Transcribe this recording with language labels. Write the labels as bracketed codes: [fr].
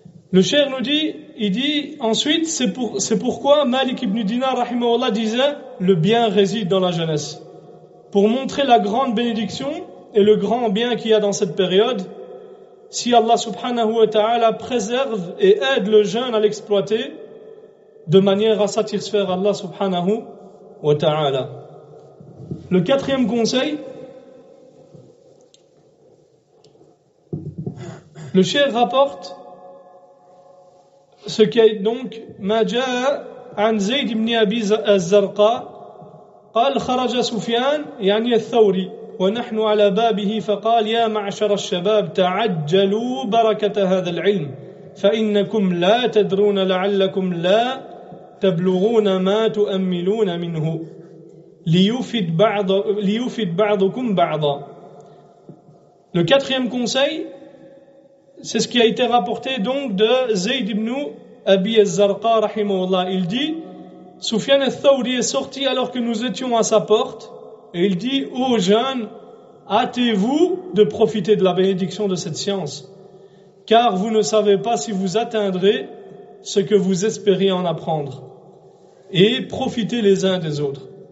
[fr] Le cheikh nous dit, il dit ensuite, c'est pourquoi Malik ibn Dinar rahimahullah disait, le bien réside dans la jeunesse. Pour montrer la grande bénédiction et le grand bien qu'il y a dans cette période, si Allah subhanahu wa ta'ala préserve et aide le jeune à l'exploiter, de manière à satisfaire Allah subhanahu wa ta'ala. Le quatrième conseil, le cheikh rapporte ce qui est donc [ar] ما جاء عن زيد بن أبي الزرقاء قال خرج سفيان يعني الثوري ونحن على بابه فقال يا معشر الشباب تعجلوا بركة هذا العلم فإنكم لا تدرون لعلكم لا تبلغون ما تؤملون منه ليفد بعضكم بعضا. [fr] Le quatrième conseil, c'est ce qui a été rapporté donc de Zayd ibn Abi al-Zarqa rahimahullah. Il dit, Sufyan al-Thawri est sorti alors que nous étions à sa porte et il dit, ô jeunes, hâtez-vous de profiter de la bénédiction de cette science, car vous ne savez pas si vous atteindrez ce que vous espérez en apprendre, et profitez les uns des autres.